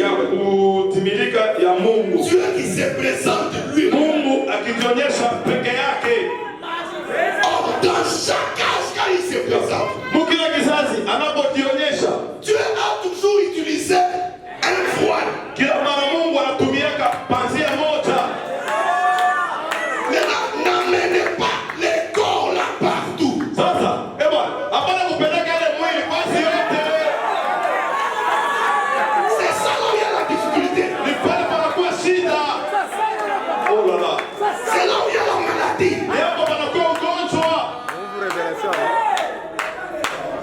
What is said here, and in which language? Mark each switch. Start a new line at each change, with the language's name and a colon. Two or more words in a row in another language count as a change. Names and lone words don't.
Swahili: ya kutimilika ya Mungu.
French: Dieu qui se présente lui.
Swahili: Mungu akijionyesha peke yake.
French: Or, dans chaque âge, quand il se présente,
Swahili: Mukila kizazi anapojionyesha,
French: Dieu a toujours utilisé un voile.
Swahili: kila mara Mungu anatumiaka panzia moja.
French: N'amenez pas les corps là partout.
Swahili: Sasa, bwana, hapana kupeleka ile mwili basi yote.
French: C'est ça là où il y a la difficulté.
Swahili: Ni pale panakuwa shida.
French: Oh là là. C'est là où il y a la maladie.
Swahili: Ni hapo panakuwa ugonjwa.